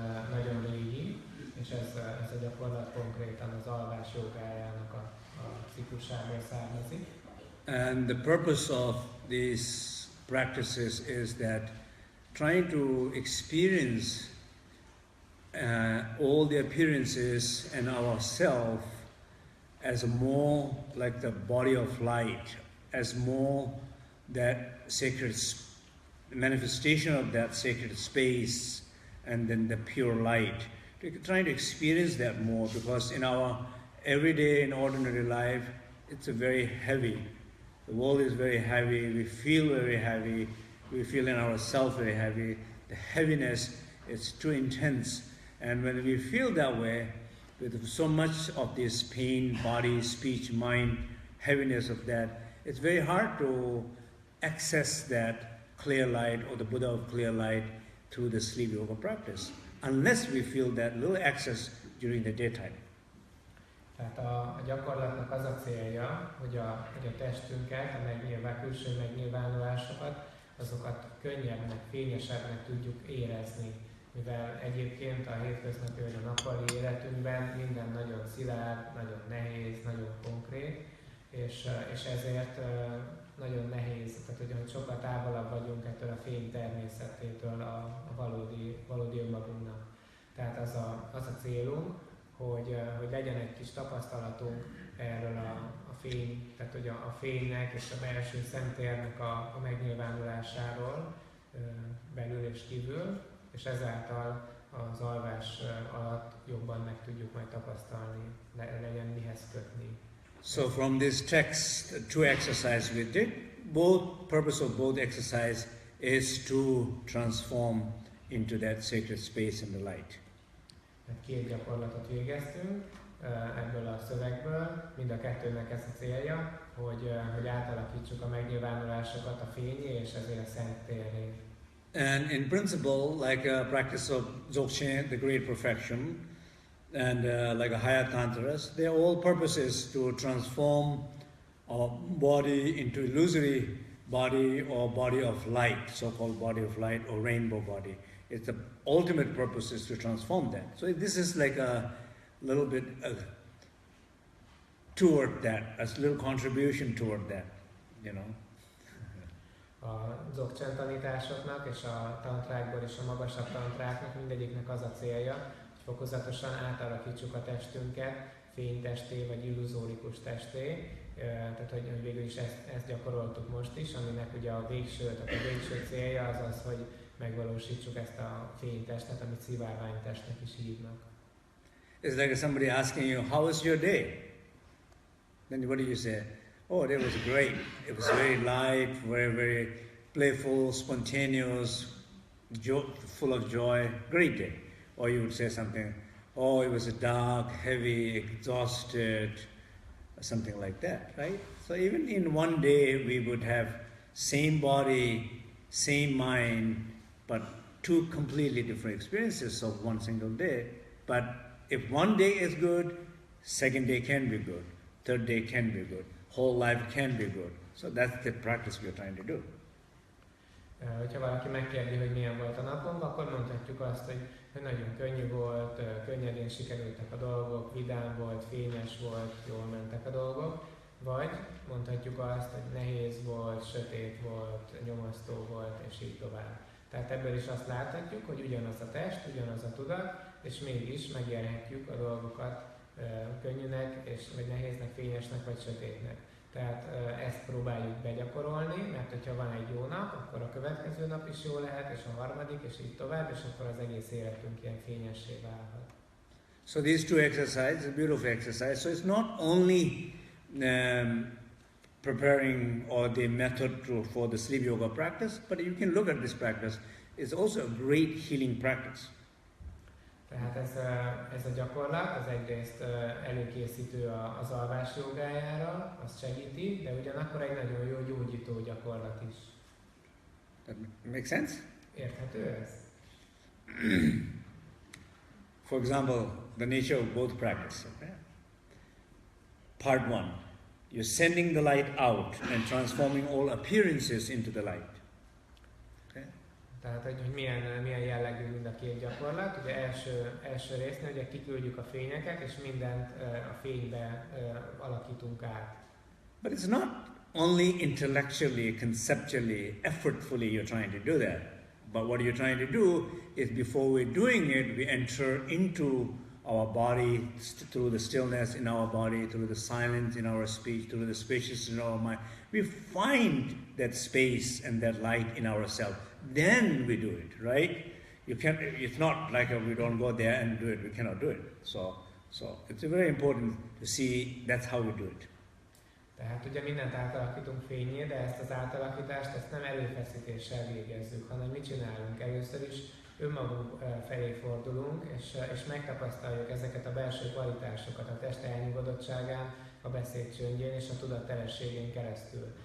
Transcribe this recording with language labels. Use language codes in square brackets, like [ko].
[hu] Nagyon régi, és ez a gyakorlat konkrétan az alvás jogájának a ciklusából származik. [en] And the purpose of these practices is that trying to experience all the appearances and ourself as more like the body of light, as more that sacred manifestation of that sacred space, and then the pure light. Trying to experience that more, because in our everyday and ordinary life, it's a very heavy. The world is very heavy, we feel very heavy, we feel in ourselves very heavy. The heaviness is too intense. And when we feel that way, with so much of this pain, body, speech, mind, heaviness of that, it's very hard to access that clear light or the Buddha of clear light through the sleep yoga practice, unless we feel that little access during the daytime. [hu] Tehát a gyakorlatnak az a célja, hogy a testünket, a külső megnyilvánulásokat, azokat könnyebbnek, fényesebbnek tudjuk érezni. Mivel egyébként a hétköznapi vagy a nappali életünkben minden nagyon szilárd, nagyon nehéz, nagyon konkrét, és ezért nagyon nehéz, tehát hogy sokkal távolabb vagyunk ettől a fény természetétől, a valódi önmagunknak. Tehát az a célunk, hogy legyen egy kis tapasztalatunk erről a fény, tehát hogy a fénynek és a belső szentérnek a megnyilvánulásáról belül és kívül, és ezáltal az alvás alatt jobban meg tudjuk majd tapasztalni, legyen mihez kötni. [en] So from this text, two exercises we did, purpose of both exercise is to transform into that sacred space in the light. [hu] Két gyakorlatot végeztünk ebből a szövegből, mind a kettőnek ez a célja, hogy átalakítsuk a megnyilvánulásokat a fényé és ezért a szent térré. [en] And in principle, like a practice of Dzogchen, the great perfection, and like a higher tantras, their all purpose is to transform our body into illusory body or body of light, so-called body of light or rainbow body. It's the ultimate purpose is to transform that. So this is like a little bit toward that, a little contribution toward that, you know. [hu] A Dzogchen tanításoknak és a tantrákból és a magasabb tantráknak mindegyiknek az a célja, hogy fokozatosan átalakítsuk a testünket fénytesté vagy illuzórikus testé, tehát hogy végül is ezt gyakoroltuk most is, aminek ugye a végső célja az az, hogy megvalósítsuk ezt a fénytestet, amit szivárványtestnek is hívnak. [en] It's like somebody asking you, how was your day? Then what do you say? Oh, that was great. It was very light, very, very playful, spontaneous, full of joy. Great day. Or you would say something, oh, it was dark, heavy, exhausted, something like that, right? So even in one day we would have same body, same mind, but two completely different experiences of one single day. But if one day is good, second day can be good, third day can be good, whole life can be good. So that's the practice we're trying to do. [hu] Hogyha valaki megkérdi, hogy milyen volt a napom, akkor mondhatjuk azt, hogy nagyon könnyű volt, könnyedén sikerültek a dolgok, vidám volt, fényes volt, jól mentek a dolgok. Vagy mondhatjuk azt, hogy nehéz volt, sötét volt, nyomasztó volt, és így tovább. Tehát ebből is azt láthatjuk, hogy ugyanaz a test, ugyanaz a tudat, és mégis megélhetjük a dolgokat könnyűnek, vagy nehéznek, fényesnek, vagy sötétnek. Tehát ezt próbáljuk begyakorolni, mert hogyha van egy jó nap, akkor a következő nap is jó lehet, és a harmadik, és így tovább, és akkor az egész életünk ilyen fényessé válhat. [en] So these two exercises, a beautiful exercise. So it's not only preparing or the method for the sleep yoga practice, but you can look at this practice. It's also a great healing practice. [hu] Tehát ez a gyakorlat, az egyrészt előkészítő az alvás jogájára, azt segíti, de ugyanakkor egy nagyon jó gyógyító gyakorlat is. [en] That makes sense? [hu] Érthető ez? [en] For example, the nature of both practice. Okay? Part 1, you're sending the light out and transforming all appearances into the light. [hu] Tehát, hogy milyen jellegű mind a két gyakorlat. Ugye első résznél ugye kiküldjük a fényeket, és mindent a fénybe alakítunk át. [en] But it's not only intellectually, conceptually, effortfully you're trying to do that. But what you're trying to do is before we're doing it, we enter into our body through the stillness in our body, through the silence in our speech, through the spaciousness in our mind. We find that space and that light in ourselves. Then we do it, right? It's not like we don't go there and do it. We cannot do it. So it's very important to see that's how we do it. [hu] Tehát ugye mindent átalakítunk fényé, de ezt az átalakítást nem erőfeszítéssel végezzük, hanem mit csinálunk? Először is önmagunk felé fordulunk, és megtapasztaljuk ezeket a belső kvalitásokat a test elnyugodottságán, a beszéd csöndjén és a tudat telességén keresztül.